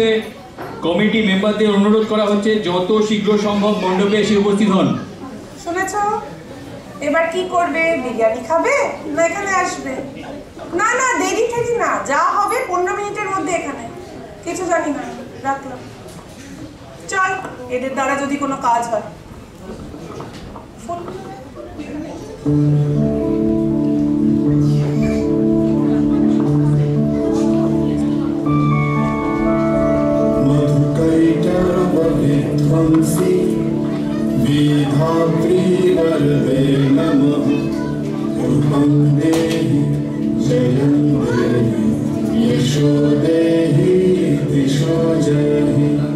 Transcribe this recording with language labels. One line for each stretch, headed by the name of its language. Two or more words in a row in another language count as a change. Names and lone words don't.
Bangla: কমিটি মেম্বারদের অনুরোধ করা হচ্ছে যত শীঘ্র সম্ভব মণ্ডপে এসে উপস্থিত হন। শুনেছ? এবার কি করবে? বিরিয়ানি খাবে না এখানে আসবে? না না, দেরি ঠেরি না, যা হবে 15 মিনিটের মধ্যে এখানে। কিছু জানি না, রাখলাম। চল, এদের দ্বারা যদি কোনো কাজ হয়।
Sanskrit: मधुकैटवविध्वंसी विधात्री वरदे नमः रूपं देहि जयं देहि यशो देहि दिशो जयहि